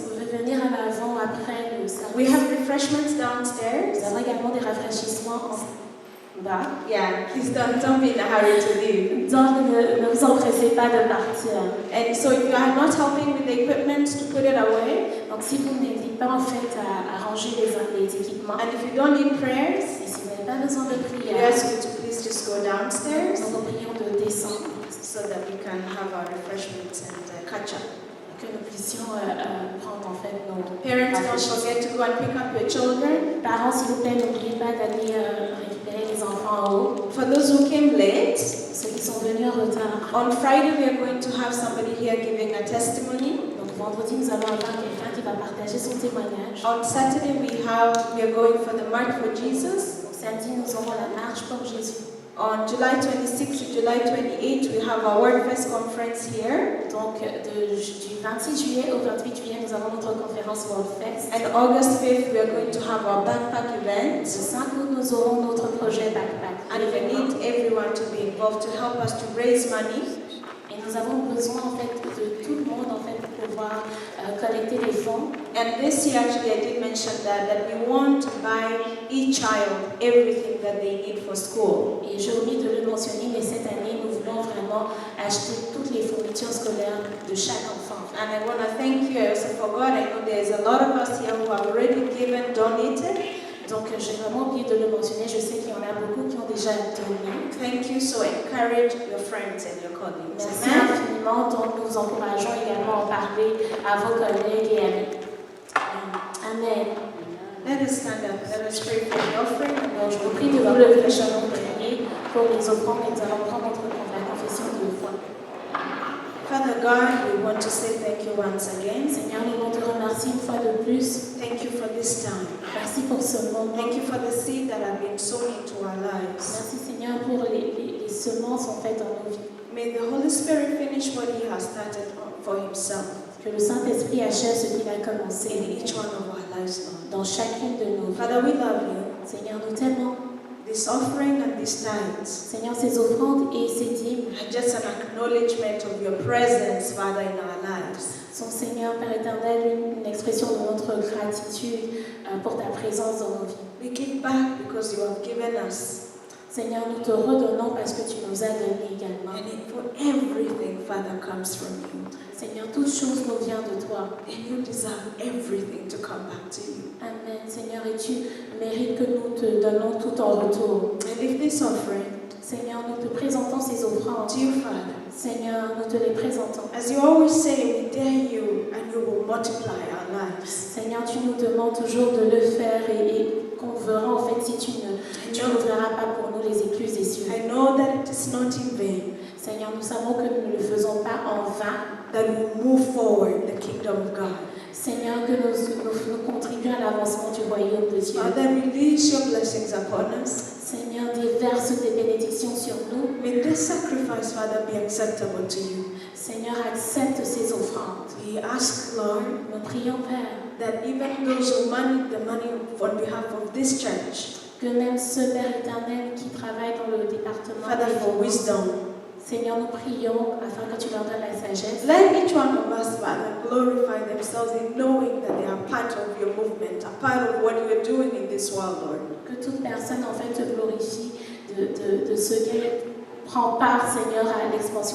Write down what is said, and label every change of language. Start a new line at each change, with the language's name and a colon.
French: Vous pouvez venir à l'avant après le service.
English: We have refreshments
French: Nous
English: downstairs.
French: avons également des rafraîchissements en bas.
English: Yeah, please don't be in a hurry to leave.
French: Donc ne vous empressez pas de partir.
English: And so if you are not helping with the equipment to put it away,
French: Donc si vous n'aidez pas en fait à ranger les équipements,
English: and if you don't need prayers,
French: et si vous n'avez pas besoin de
English: we
French: prière,
English: ask you to please just go downstairs
French: nous vous prions de descendre
English: so that we can have our refreshments and catch up.
French: pour que nous puissions prendre en fait nos
English: Parents, don't forget to go and pick up your children.
French: parents, s'il vous plaît, n'oubliez pas d'aller récupérer les enfants en haut.
English: For those who came late,
French: Ceux qui sont venus en retard.
English: on Friday we are going to have somebody here giving a testimony.
French: Donc vendredi, nous allons avoir quelqu'un qui va partager son témoignage.
English: On Saturday we are going for the March for Jesus.
French: Donc samedi, nous aurons la marche pour Jésus.
English: On July 26 to July 28 we have our WordFest conference here.
French: Donc du 26 juillet au 28 juillet, nous avons notre conférence World Fest.
English: And August 5th we are going to have our backpack event.
French: Le 5 août, nous aurons notre projet Backpack.
English: And we need everyone to be involved to help us to raise money.
French: Et nous avons besoin en fait de tout le monde en fait pour pouvoir collecter des fonds.
English: And this year actually I did mention that we want to buy each child everything that they need for school.
French: Et j'ai oublié de le mentionner, mais cette année nous voulons vraiment acheter toutes les fournitures scolaires de chaque enfant.
English: And I want to thank you. I also forgot, I know there's a lot of us here who have already given, donated.
French: Donc j'ai vraiment oublié de le mentionner, je sais qu'il y en a beaucoup qui ont déjà donné.
English: Thank you, so encourage your friends and your colleagues.
French: Merci infiniment, donc nous encourageons également à en parler à vos collègues et amis.
English: Amen. Let us stand up, let us pray for the offering.
French: Alors je vous prie de vous lever, nous allons prier pour les offrandes et nous allons prendre la confession de foi.
English: Father God, we want to say thank you once again.
French: Seigneur, nous voulons te remercier une fois de plus.
English: Thank you for this time.
French: Merci pour ce moment.
English: Thank you for the seed that have been sown into our lives.
French: Merci Seigneur pour les semences en fait dans nos vies.
English: May the Holy Spirit finish what He has started for Himself.
French: Que le Saint-Esprit achève ce qu'il a commencé
English: in each one of our lives, Lord.
French: dans chacune de nos vies.
English: Father, we love you.
French: Seigneur, nous t'aimons.
English: This offering and these tithes
French: Seigneur, ces offrandes et ces dîmes
English: are just an acknowledgement of your presence, Father, in our lives.
French: sont, Seigneur, Père éternel, une expression de notre gratitude pour ta présence dans nos vies.
English: We give back because you have given us.
French: Seigneur, nous te redonnons parce que tu nous as donné également.
English: And for everything, Father, comes from you.
French: Seigneur, toute chose nous vient de toi.
English: And you deserve everything to come back to you.
French: Amen, Seigneur, et tu mérites que nous te donnons tout en retour.
English: And if this offering,
French: Seigneur, nous te présentons ces offrandes.
English: to you, Father,
French: Seigneur, nous te les présentons.
English: as you always say, we dare you and you will multiply our lives.
French: Seigneur, tu nous demandes toujours de le faire et qu'on verra en fait si tu n'ouvriras pas pour nous les écluses des cieux.
English: I know that it is not in vain.
French: Seigneur, nous savons que nous ne le faisons pas en vain.
English: That we move forward the kingdom of God.
French: Seigneur, que nous contribuons à l'avancement du royaume de Dieu.
English: Father, release your blessings upon us.
French: Seigneur, déverse tes bénédictions sur nous.
English: May this sacrifice, Father, be acceptable to you.
French: Seigneur, accepte ces offrandes.
English: We ask, Lord,
French: Nous prions, Père,
English: that even those who manage the money on behalf of this church,
French: que même ce Père éternel qui travaille dans le département
English: Father,
French: des
English: for
French: finances,
English: wisdom,
French: Seigneur, nous prions afin que tu leur donnes la sagesse.
English: let each one of us, Father, glorify themselves in knowing that they are part of your movement, a part of what you are doing in this world, Lord.
French: Que toute personne en fait te glorifie de ce qu'elle prend part, Seigneur, à l'expansion